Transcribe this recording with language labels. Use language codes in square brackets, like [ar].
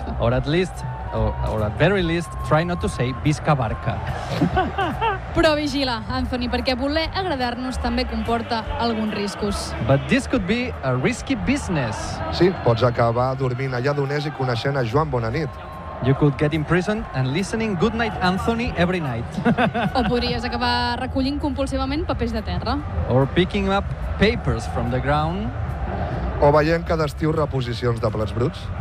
[en] Or at least, or at very least, try not to say [ca] visca barca. Però vigila, Anthony, perquè voler agradar-nos també comporta alguns riscos. [en] But this could be a risky business. [ca] Sí, pots acabar dormint allà d'uners i coneixent a Joan Bonanit. [en] You could get imprisoned and listening Goodnight Anthony every night. [ca] O podries acabar recollint compulsivament papers de terra. [en] Or picking up papers from the ground. [ca] O veient cada estiu reposicions de plats bruts.